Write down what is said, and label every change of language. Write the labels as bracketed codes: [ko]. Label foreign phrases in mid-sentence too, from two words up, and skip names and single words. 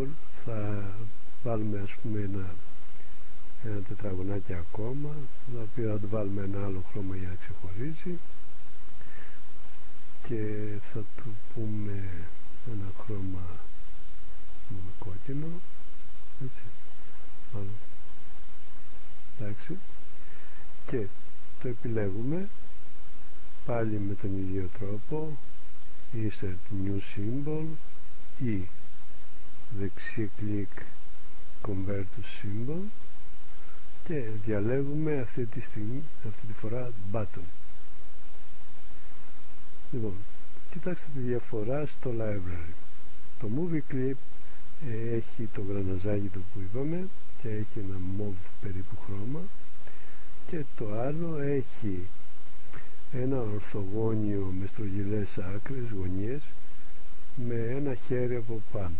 [el] Θα βάλουμε ας πούμε ένα τετραγωνάκι ακόμα, το οποίο θα του βάλουμε ένα άλλο χρώμα για να ξεχωρίζει και θα του πούμε ένα χρώμα με κόκκινο, έτσι, άλλο. Εντάξει, και το επιλέγουμε πάλι με τον ίδιο τρόπο, [en] insert new symbol [el] ή δεξί κλικ [en] convert to symbol [el] και διαλέγουμε αυτή τη φορά button. Λοιπόν, κοιτάξτε τη διαφορά στο library. Το [en] movie clip [el] έχει το γραναζάκι του που είπαμε και έχει ένα mauve περίπου χρώμα, και το άλλο έχει ένα ορθογώνιο με στρογγυλές άκρες, γωνιές, με ένα χέρι από πάνω.